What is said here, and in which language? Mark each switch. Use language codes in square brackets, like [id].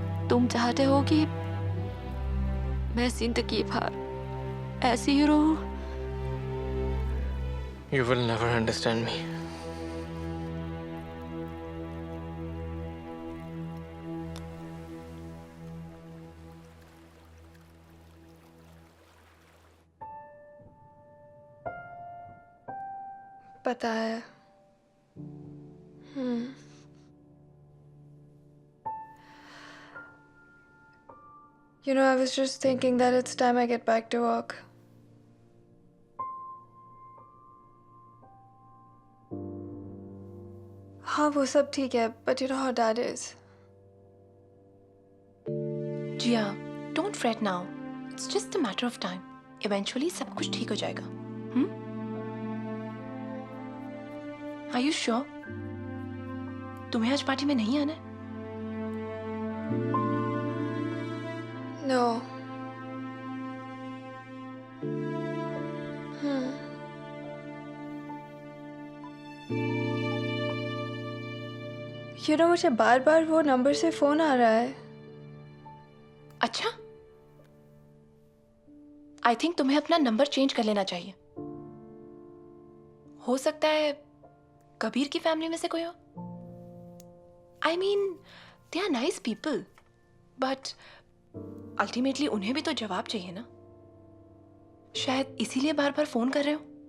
[hi] तुम चाहते हो कि मैं जिंदगी भर ऐसी ही रहूं? [en] You will never understand me. [hi] पता है। [en] You know, I was just thinking that it's time I get back to work. [hi] हाँ वो सब ठीक है, [en] but you know how dad is. Jiya, don't fret now. It's just a matter of time. Eventually [hi] सब कुछ ठीक हो जाएगा. [en] Are you sure? [hi] तुम्हें आज पार्टी में नहीं आना है? [en] No. You know, [hi] मुझे बार बार वो नंबर से फोन आ रहा है। अच्छा? [en] I think [hi] तुम्हें अपना नंबर चेंज कर लेना चाहिए। हो सकता है कबीर की फैमिली में से कोई हो। [en] I mean, they are nice people, but ultimately [hi] उन्हें भी तो जवाब चाहिए ना। शायद इसीलिए बार बार फोन कर रहे हो।